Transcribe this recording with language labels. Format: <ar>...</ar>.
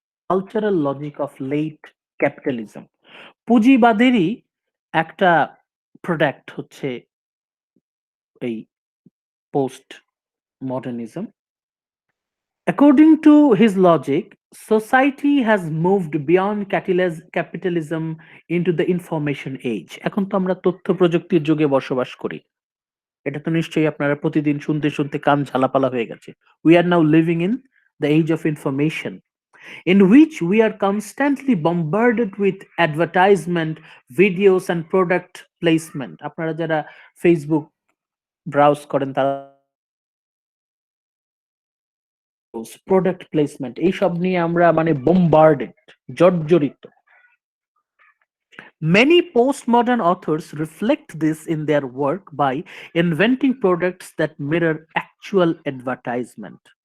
<bn>Cultural logic of late capitalism, পুঁজিবাদেরই একটা product হচ্ছে এই post modernism.</bn> <en>According to his logic, society has moved beyond capitalism into the information age.</en> <bn>এখন তো আমরা তথ্য প্রযুক্তির যুগে বসবাস করি। এটা তো নিশ্চয়ই আপনারা প্রতিদিন শুনতে শুনতে কান ঝালাপালা হয়ে গেছে।</bn> <en>We are now living in the age of information, in which we are constantly bombarded with advertisement, videos and product placement.</en> <bn>আপনারা যারা ফেসবুক ব্রাউজ করেন তারা প্রোডাক্ট প্লেসমেন্ট এইসব নিয়ে আমরা মানে বোমবার্ডেড, জর্জরিত।</bn> <en>Many postmodern authors reflect this in their work by inventing products that mirror actual advertisement.</en>